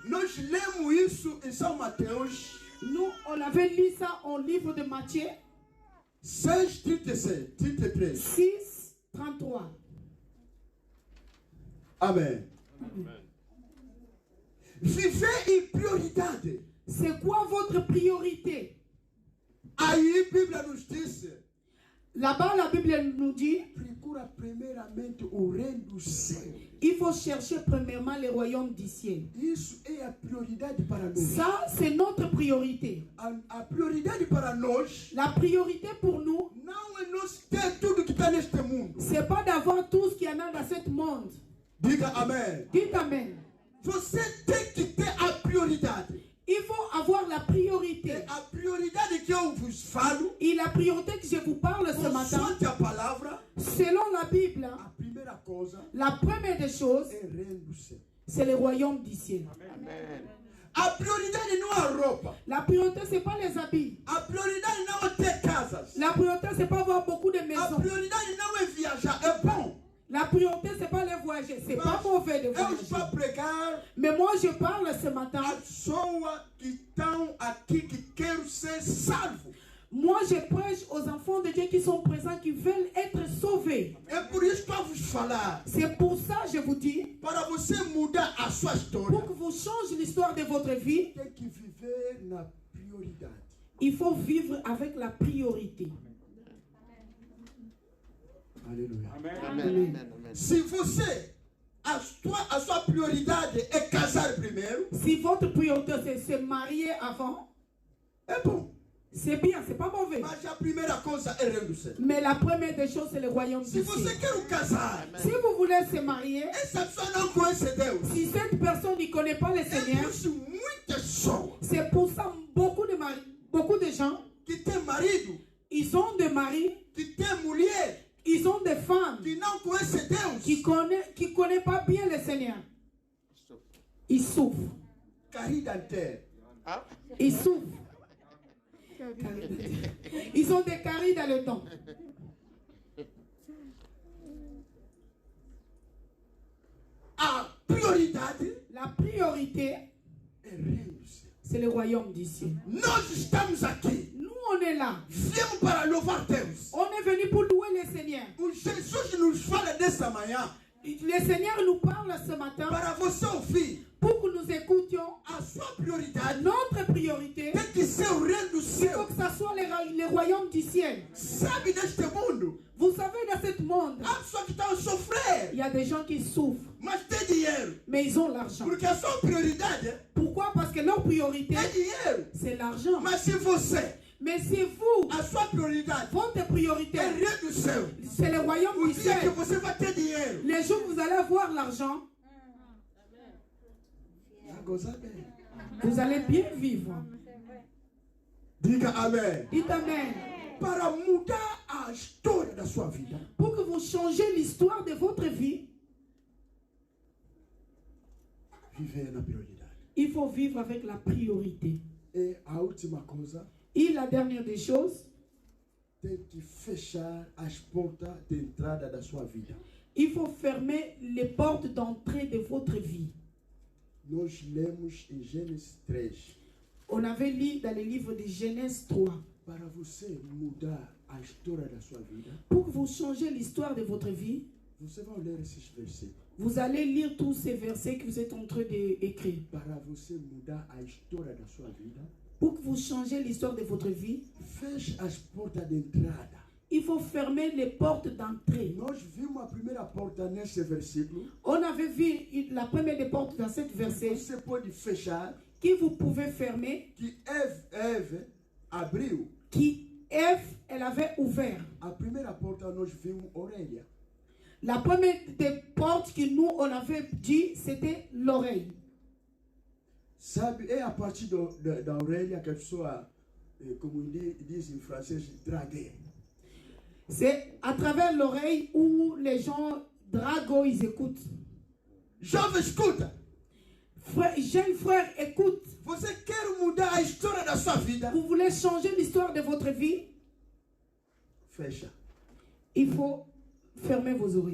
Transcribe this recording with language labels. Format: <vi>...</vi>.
<pt>Nós lemos isso em São Mateus</pt> <fr>Nous, on avait lu ça au livre de Matthieu 6, 36, 33. 6, 33. Amém.</fr> <pt>Viver em prioridade.</pt> <fr>C'est quoi votre priorité?</fr> <pt>Aí a Bíblia nos diz:</pt> <fr>Là-bas, la Bible nous dit,</fr> <pt>procura primeiramente o reino do céu.</pt> <fr>il faut chercher premièrement le royaume du ciel.</fr> <pt>Isso é a prioridade para nós.</pt> <fr>Ça, c'est notre priorité.</fr> <pt>A prioridade para nós</pt> <fr>La priorité pour nous,</fr> <pt>não é nós ter tudo que está neste mundo.</pt> <fr>c'est pas d'avoir tout ce qu'il y en a dans ce monde.</fr> <pt>Diga amém.</pt> <fr>Dites Amen.</fr> <pt>Você tem que ter a prioridade.</pt> <fr>Il faut avoir la priorité.</fr> <pt>A prioridade que eu vos falo,</pt> <fr>Et la priorité que je vous parle ce matin,</fr> <pt>consoante a palavra,</pt> <fr>selon la Bible,</fr> <pt>a</pt> <fr>La première des choses,</fr> <pt>é reino do céu.</pt> <fr>c'est le royaume du ciel. Amen.</fr> <pt>A prioridade não é a roupa.</pt> <fr>La priorité, c'est pas les habits.</fr> <pt>A prioridade não é ter casas.</pt> <fr>La priorité, c'est pas avoir beaucoup de</fr> <pt>A</pt> <fr>maisons.</fr> <pt>prioridade não é viajar. É bom.</pt> <fr>La priorité, c'est pas les voyager. C'est pas mauvais de</fr> <pt>Eu estou a</pt> <fr>voyager.</fr> <pt>pregar</pt> <fr>Mais moi, je parle ce matin.</fr> <pt>a pessoas que estão aqui que querem ser salvos.</pt> <fr>Moi, je prêche aux enfants de Dieu qui sont présents, qui veulent être sauvés.</fr> <pt>É por isso que eu vos falar.</pt> <fr>C'est pour ça, je vous dis,</fr> <pt>Para você mudar a sua história,</pt> <fr>pour que vous changez l'histoire de votre vie,</fr> <pt>tem que viver na prioridade.</pt> <fr>il faut vivre avec la priorité. Aleluia. Amen. Amen.</fr> <pt>Se você, a sua prioridade é casar primeiro,</pt> <fr>Si votre priorité, c'est se marier avant,</fr> <pt>é bom.</pt> <fr>c'est bien, c'est pas mauvais.</fr> <pt>Mas a primeira coisa é reino do céu.</pt> <fr>Mais la première des choses, c'est le royaume</fr> <pt>Se</pt> <fr>du</fr> <pt>você</pt> <fr>ciel.</fr> <pt>quer casar,</pt> <fr>Si vous voulez se marier,</fr> <pt>essa pessoa não conhece Deus.</pt> <fr>si cette personne ne connaît pas le</fr> <pt>É por</pt> <fr>Seigneur,</fr> <pt>isso muitas pessoas</pt> <fr>c'est pour ça beaucoup de gens,</fr> <pt>que têm marido,</pt> <fr>ils ont des maris,</fr> <pt>que têm mulher,</pt> <fr>ils ont des femmes</fr> <pt>que não conhecem Deus.</pt> <fr>qui connaissent pas bien le Seigneur. Ils souffrent. Carie dentaire. Ah, Ils souffrent. Ils ont des caries dans le dent.</fr> <pt>A prioridade</pt> <fr>La priorité,</fr> <pt>é reino do céu.</pt> <fr>c'est le royaume du ciel.</fr> <pt>Nós estamos aqui.</pt> <fr>Nous, on est là.</fr> <pt>Viemos para louvar Deus.</pt> <fr>On est venu pour louer le Seigneur.</fr> <pt>O Jesus nos fala dessa manhã</pt> <fr>Le Seigneur nous parle ce matin</fr> <pt>para você ouvir.</pt> <fr>pour que nous écoutions.</fr> <pt>A sua prioridade</pt> <fr>Notre priorité,</fr> <pt>tem que ser o reino do</pt> <fr>il faut</fr> <pt>céu.</pt> <fr>que ça soit le royaume du ciel.</fr> <pt>Sabe, neste mundo,</pt> <fr>Vous savez, dans ce monde,</fr> <pt>há pessoas que estão a sofrer,</pt> <fr>il y a des gens qui souffrent,</fr> <pt>mas tem dinheiro.</pt> <fr>mais ils ont l'argent.</fr> <pt>Porque a sua prioridade</pt> <fr>Pourquoi? Parce que leur priorité,</fr> <pt>é dinheiro.</pt> <fr>c'est l'argent.</fr> <pt>Mas se você,</pt> <fr>Mais si vous,</fr> <pt>a sua prioridade</pt> <fr>votre priorité,</fr> <pt>é reino do céu,</pt> <fr>c'est le royaume</fr> <pt>o</pt> <fr>du</fr> <pt>dia que</pt> <fr>ciel,</fr> <pt>você vai ter dinheiro,</pt> <fr>les jours où vous allez avoir l'argent,</fr> <pt>vai gozar bem.</pt> <fr>vous allez bien vivre.</fr> <pt>Diga amém.</pt> <fr>Dites Amen.</fr> <pt>Para mudar a história da sua vida,</pt> <fr>Pour que vous changez l'histoire de votre vie,</fr> <pt>viver na prioridade.</pt> <fr>il faut vivre avec la priorité.</fr> <pt>E a última coisa,</pt> <fr>Et la dernière des choses,</fr> <pt>tem que fechar as portas de entrada da sua vida.</pt> <fr>il faut fermer les portes d'entrée de votre vie.</fr> <pt>Nós lemos em Gênesis 3.</pt> <fr>On avait lu dans le livre de Genèse 3.</fr> <pt>Para você mudar a história da sua vida,</pt> <fr>Pour que vous changez l'histoire de votre vie,</fr> <pt>você vai ler esses versículos.</pt> <fr>vous allez lire tous ces versets que vous êtes en train d'écrire.</fr> <pt>Para você mudar a história da sua vida,</pt> <fr>Pour que vous changez l'histoire de votre vie,</fr> <pt>feche as portas de entrada.</pt> <fr>il faut fermer les portes d'entrée.</fr> <pt>Nós vimos a primeira porta nesse versículo.</pt> <fr>On avait vu la première des portes dans cette verset</fr> <pt>Você pode fechar,</pt> <fr>que vous pouvez fermer,</fr> <pt>que Eve abriu.</pt> <fr>qui Ève, elle avait ouvert.</fr> <pt>A primeira porta nós vimos orelha.</pt> <fr>La première des portes que nous, on avait dit, c'était l'oreille.</fr> <pt>Sabe, é a partir da orelha que a pessoa, como diz em francês, draguer.</pt> <fr>C'est à travers l'oreille où les gens draguent, ils écoutent.</fr> <pt>Jovem, escuta.</pt> <fr>Jeune frère, écoute.</fr> <pt>Você quer mudar a história da sua vida?</pt> <fr>Vous voulez changer l'histoire de votre vie?</fr> <pt>Fecha.</pt> <fr>Il faut fermer vos oreilles.</fr>